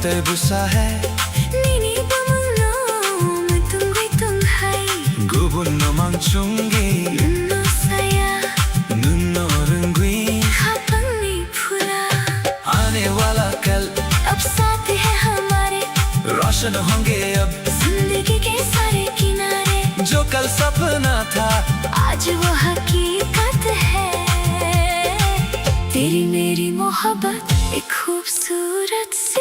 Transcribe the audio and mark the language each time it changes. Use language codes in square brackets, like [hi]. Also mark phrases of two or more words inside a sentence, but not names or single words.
[trp] gusa hai Nini pamulong Matunggoy tunghay Gubun no mang chungi Nuno saya Nuno rungui Habang ni phula [hi] आने वाला कल अब साथ है हमारे रोशन होंगे अब जिंदगी के सारे किनारे जो कल सपना था आज वो हकीकत है तेरी मेरी मोहब्बत एक खूबसूरत सी